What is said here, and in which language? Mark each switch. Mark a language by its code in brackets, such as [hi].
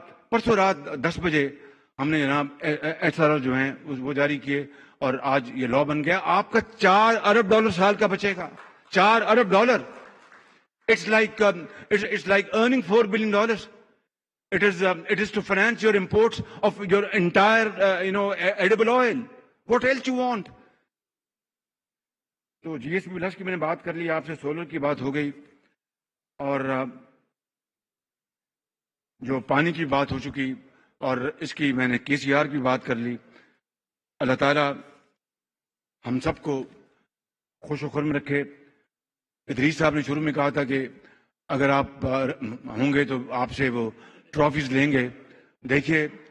[ur] پرسوں رات 10 بجے ہم نے جناب SRO جو ہیں وہ جاری کیے، اور آج یہ لا بن گیا۔ آپ کا $4 ارب سال کا بچے گا، $4 ارب۔ [en] It's like earning $4 billion. It is to finance your imports of your entire, edible oil. What else you want? [ur] تو GSP+ کی میں نے بات کر لی، آپ سے سولر کی بات ہو گئی، اور جو پانی کی بات ہو چکی، اور اس کی میں نے KCR کی بات کر لی۔ اللہ تعالیٰ ہم سب کو خوش و خرم رکھے۔ ادریس صاحب نے شروع میں کہا تھا کہ اگر آپ ہوں گے تو آپ سے وہ ٹرافیز لیں گے۔ دیکھیے،